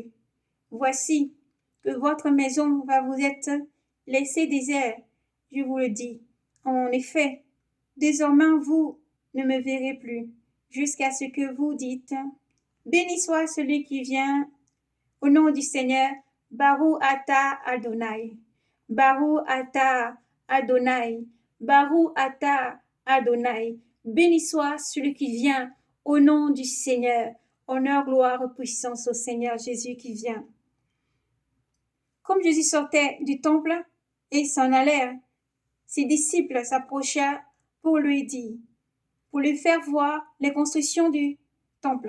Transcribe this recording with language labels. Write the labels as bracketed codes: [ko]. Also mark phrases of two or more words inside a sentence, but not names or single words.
[fr] Voici que votre maison va vous être laissée déserte, je vous le dis. En effet, désormais vous ne me verrez plus, jusqu'à ce que vous dites, béni soit celui qui vient au nom du Seigneur, [he] Baruch Ata Adonai. Baruch Ata Adonai. Baruch Ata Adonai. [fr] Béni soit celui qui vient au nom du Seigneur. Honneur, gloire, puissance au Seigneur Jésus qui vient. Comme Jésus sortait du temple et s'en allèrent, ses disciples s'approchèrent pour lui dire, pour lui faire voir les constructions du temple.